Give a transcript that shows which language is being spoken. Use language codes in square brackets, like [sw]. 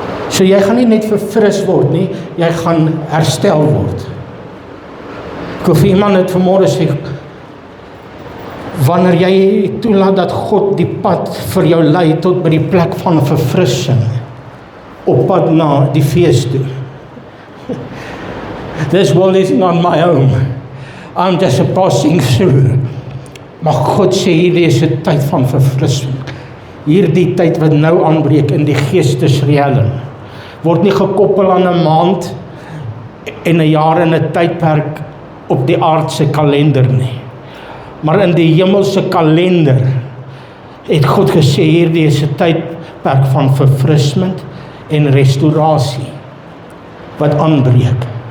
[af] So jy gaan nie net verfris word nie, jy gaan herstel word. Ek wil vir iemand dit vanmôre sê, wanneer jy toelaat dat God die pad vir jou lei tot by die plek van verfrissing, op pad na die fees toe. [en] This world is not my home. I'm just a passing through. [af] Maar God sê, hierdie is 'n tyd van verfrissing. Hierdie tyd wat nou aanbreek in die geestesreëling, word nie gekoppel aan 'n maand en 'n jaar en 'n tydperk op die aardse kalender nie. Maar in die hemelse kalender het God gesê, hierdie is 'n tydperk van verfrisment en restaurasie wat aanbreek.